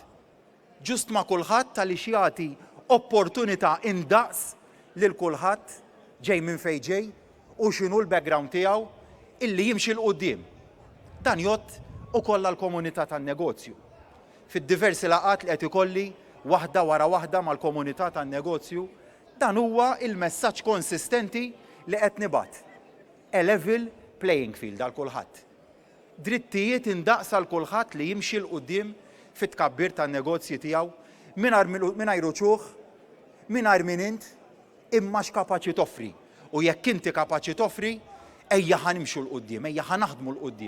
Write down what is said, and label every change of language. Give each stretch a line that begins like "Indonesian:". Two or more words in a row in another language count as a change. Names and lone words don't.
Maltese: Ġust ma' kulħadd għaliex jagħti opportunità indaqs lil kulħadd ġej minn fejn ġej u x'inhu l-background tiegħu illi jimxi l qudiem. Dan jgħod ukoll għall-komunità tan-negozju. Fid-diversi laqgħat li qed ikolli waħda wara waħda mal-komunità tan-negozju, dan huwa il-messaġġ konsistenti li qed nibgħat.
English: A level playing field
Maltese: għal kulħadd. drittijiet indaqsa l-kulħadd li jimxi l-qudiem fit-tkabbir tan-negozji tiegħu mingħajr uċuħ, mingħajr min int, imma x'kapaċi toffri. U jekk inti kapaċi toffri, ejja ħanimxu l-qudiem, ejja ħanaħdmu l-qudiem.